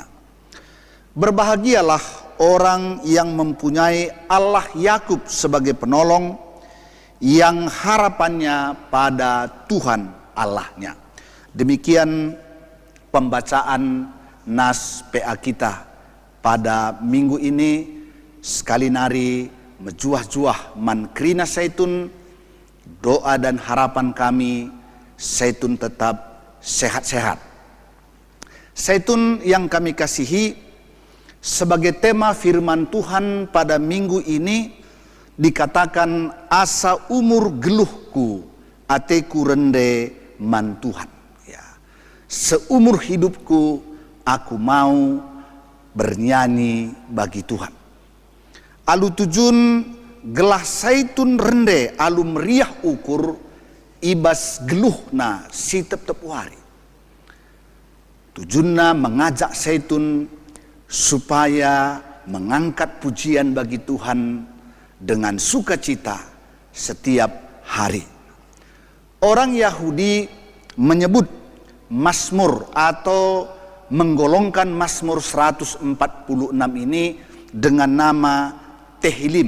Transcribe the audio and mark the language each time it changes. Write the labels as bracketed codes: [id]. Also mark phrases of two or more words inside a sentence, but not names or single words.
[id] Berbahagialah orang yang mempunyai Allah Yakub sebagai penolong, yang harapannya pada Tuhan Allahnya. Demikian pembacaan nas PA kita pada minggu ini. [btx] Sekali nari mejuah-juah man krina Saitun, [id] doa dan harapan kami Saitun tetap sehat-sehat. Saitun yang kami kasihi, sebagai tema firman Tuhan pada minggu ini dikatakan [btx] asa umur geluhku ateku rende man Tuhan. [id] Ya. Seumur hidupku aku mau bernyanyi bagi Tuhan. [btx] Alu tujun gelah Saitun rende alu meriah ukur ibas geluhna si tep-tep wari. [id] Tujunna mengajak Saitun supaya mengangkat pujian bagi Tuhan dengan sukacita setiap hari. Orang Yahudi menyebut Mazmur atau menggolongkan Mazmur 146 ini dengan nama Tehillim.